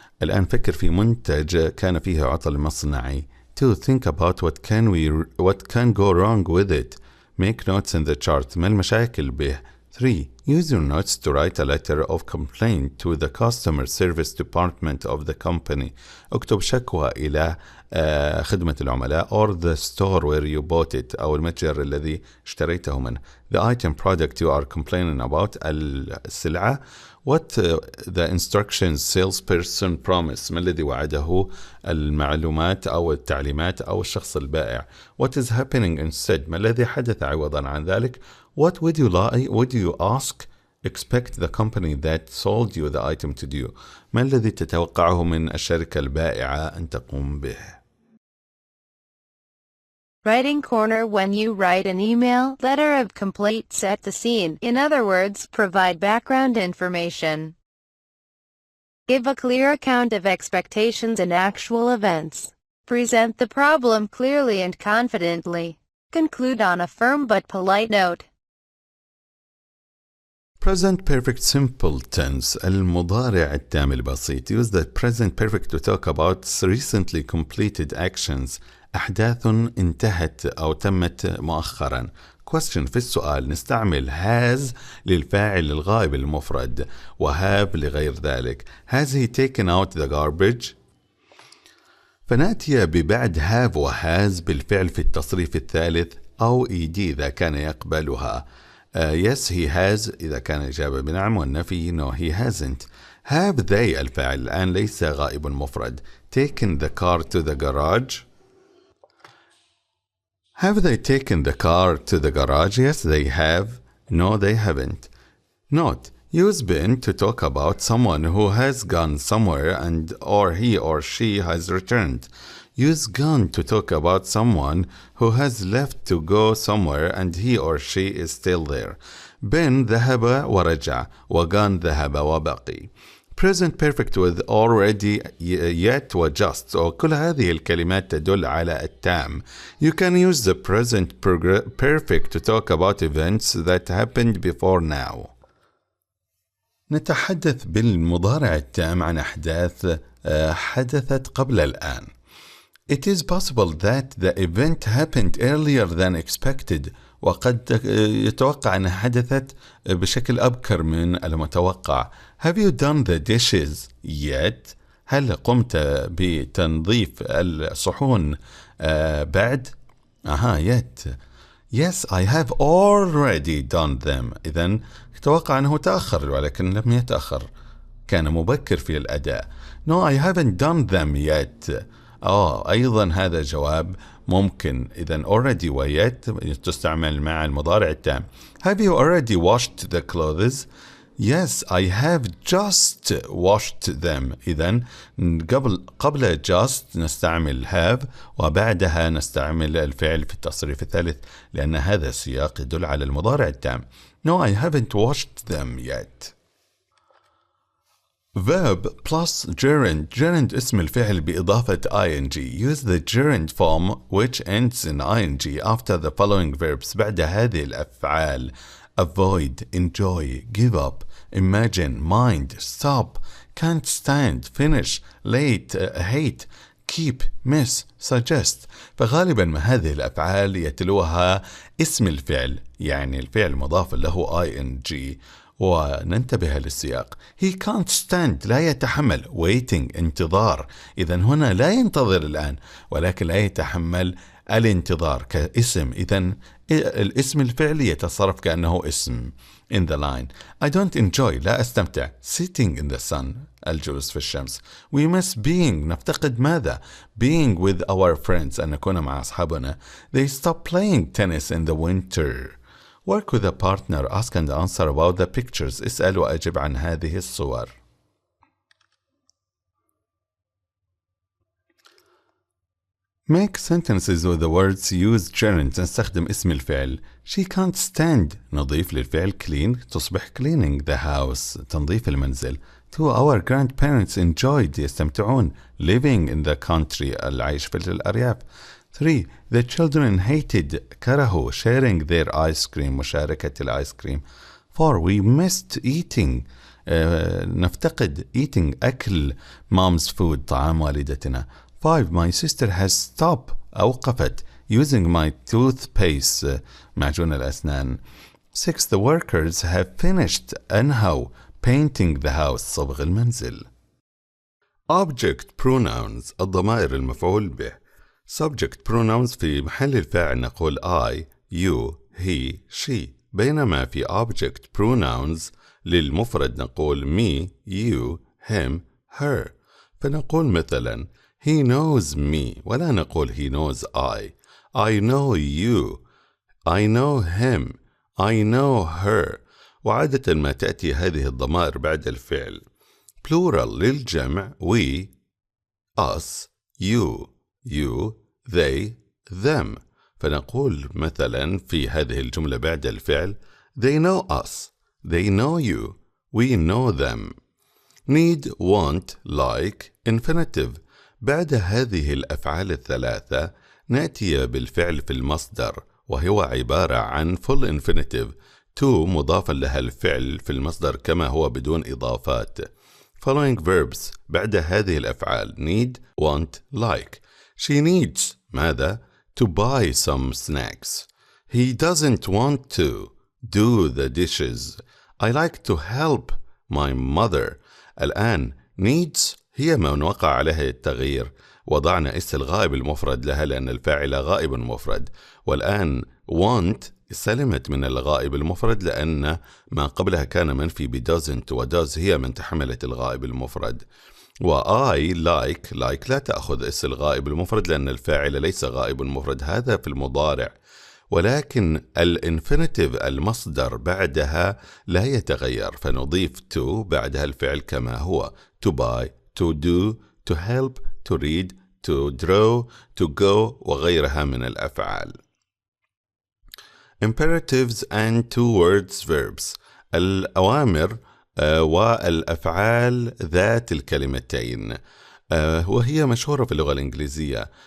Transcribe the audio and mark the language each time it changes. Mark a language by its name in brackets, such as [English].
[Arabic] الآن فكر في منتج كان فيه عطل مصنعي. [English] 2. Think about what can go wrong with it. Make notes in the chart. [Arabic] ما المشاكل به. [English] 3. Use your notes to write a letter of complaint to the customer service department of the company. [Arabic] اكتب شكوى إلى خدمة العملاء [English] or the store where you bought it [Arabic] أو المتجر الذي اشتريته منه. [English] The item product you are complaining about, [Arabic] السلعة. [English] What the instructions salesperson promise. [Arabic] ما الذي وعده المعلومات أو التعليمات أو الشخص البائع. [English] What is happening instead. [Arabic] ما الذي حدث عوضا عن ذلك. [English] What would you expect the company that sold you the item to do. [Arabic] ما الذي تتوقعه من الشركة البائعة أن تقوم به. [English] Writing corner. When you write an email, letter of complaint, set the scene. In other words, provide background information. Give a clear account of expectations and actual events. Present the problem clearly and confidently. Conclude on a firm but polite note. Present perfect simple tense. [Arabic] المضارع التام البسيط. [English] Use the present perfect to talk about recently completed actions. [Arabic] أحداث انتهت أو تمت مؤخرا. [English] Question. [Arabic] في السؤال نستعمل has للفاعل الغائب المفرد وهاب لغير ذلك. [English] Has he taken out the garbage? [Arabic] فنأتي ببعد have وhas بالفعل في التصريف الثالث أو ed إذا كان يقبلها. [English] Yes he has [Arabic] إذا كان إجابة بنعم والنفي [English] no he hasn't. Have they [Arabic] الفاعل الآن ليس غائب مفرد. [English] Taken the car to the garage. Have they taken the car to the garage? Yes they have. No they haven't. Note. Use been to talk about someone who has gone somewhere and or he or she has returned. Use gone to talk about someone who has left to go somewhere and he or she is still there. [Arabic] been ذهب ورجع وgone ذهب وبقي. [English] Present perfect with already, yet وjust. [Arabic] وكل هذه الكلمات تدل على التام. [English] You can use the present perfect to talk about events that happened before now. [Arabic] نتحدث بالمضارع التام عن أحداث حدثت قبل الآن. [English] It is possible that the event happened earlier than expected. [Arabic] وقد يتوقع أنها حدثت بشكل أبكر من المتوقع. [English] Have you done the dishes yet? [Arabic] هل قمت بتنظيف الصحون بعد؟ yet. [English] Yes, I have already done them. [Arabic] إذن أتوقع أنه تأخر ولكن لم يتأخر. كان مبكر في الأداء. [English] No, I haven't done them yet. [Arabic] أيضا هذا جواب ممكن. إذن already و yet تستعمل مع المضارع التام. [English] Have you already washed the clothes? Yes, I have just washed them. [Arabic] إذن قبل just نستعمل have وبعدها نستعمل الفعل في التصريف الثالث لأن هذا السياق يدل على المضارع التام. [English] No, I haven't washed them yet. Verb plus gerund. [Arabic] Gerund اسم الفعل بإضافة ing. [English] Use the gerund form which ends in ing after the following verbs. [Arabic] بعد هذه الأفعال [English] avoid, enjoy, give up, imagine, mind, stop, can't stand, finish, late, hate, keep, miss, suggest. [Arabic] فغالبا ما هذه الأفعال يتلوها اسم الفعل يعني الفعل مضاف له ing. وننتبه للسياق. [English] He can't stand [Arabic] لا يتحمل. [English] waiting [Arabic] انتظار. إذن هنا لا ينتظر الآن ولكن لا يتحمل الانتظار كاسم. إذن الاسم الفعلي يتصرف كأنه اسم. [English] in the line. I don't enjoy [Arabic] لا أستمتع. [English] sitting in the sun [Arabic] الجلوس في الشمس. [English] we miss being [Arabic] نفتقد ماذا؟ [English] being with our friends [Arabic] أن نكون مع أصحابنا. [English] they stop playing tennis in the winter. Work with a partner. Ask and answer about the pictures. [Arabic] اسأل وأجب عن هذه الصور. [English] Make sentences with the words use gerunds. [Arabic] نستخدم اسم الفعل. [English] She can't stand. [Arabic] نضيف للفعل clean تصبح [English] cleaning the house. [Arabic] تنظيف المنزل. [English] To our grandparents enjoyed. [Arabic] يستمتعون. [English] Living in the country. [Arabic] العيش في الأرياف. [English] 3. The children hated. [Arabic] كرهوا. [English] Sharing their ice cream. [Arabic] مشاركة الآيس كريم. [English] 4. We missed eating. [Arabic] نفتقد eating أكل [English] mom's food [Arabic] طعام والدتنا. [English] 5. My sister has stopped. [Arabic] أوقفت. [English] Using my toothpaste. [Arabic] معجون الأسنان. 6. [English] The workers have finished. [Arabic] أنهوا. [English] Painting the house. [Arabic] صبغ المنزل. [English] Object pronouns. [Arabic] الضمائر المفعول به. [English] Subject pronouns [Arabic] في محل الفاعل نقول [English] I, you, he, she. [Arabic] بينما في [English] object pronouns [Arabic] للمفرد نقول [English] me, you, him, her. [Arabic] فنقول مثلا [English] he knows me ولا نقول he knows I know you, I know him, I know her. [Arabic] وعادة ما تأتي هذه الضمائر بعد الفعل. [English] Plural [Arabic] للجمع [English] we, us, you, they, them. [Arabic] فنقول مثلا في هذه الجملة بعد الفعل [English] they know us, they know you, we know them. Need, want, like, infinitive. [Arabic] بعد هذه الأفعال الثلاثة نأتي بالفعل في المصدر وهو عبارة عن [English] full infinitive. [Arabic] to مضافا لها الفعل في المصدر كما هو بدون إضافات. [English] Following verbs [Arabic] بعد هذه الأفعال [English] need, want, like. She needs [Arabic] ماذا؟ [English] To buy some snacks. He doesn't want to do the dishes. I like to help my mother. [Arabic] الآن needs هي من وقع عليها التغيير. وضعنا اس الغائب المفرد لها لأن الفاعل غائب مفرد. والآن want سلمت من الغائب المفرد لأن ما قبلها كان منفي ب doesn't و does هي من تحملت الغائب المفرد. وآي like لا تأخذ اس الغائب المفرد لأن الفاعل ليس غائب مفرد. هذا في المضارع. ولكن الانفينيتيف المصدر بعدها لا يتغير فنضيف to بعدها الفعل كما هو. [English] to buy, to do, to help, to read, to draw, to go [Arabic] وغيرها من الأفعال. [English] Imperatives and two words verbs. [Arabic] الأوامر والأفعال ذات الكلمتين، وهي مشهورة في اللغة الإنجليزية.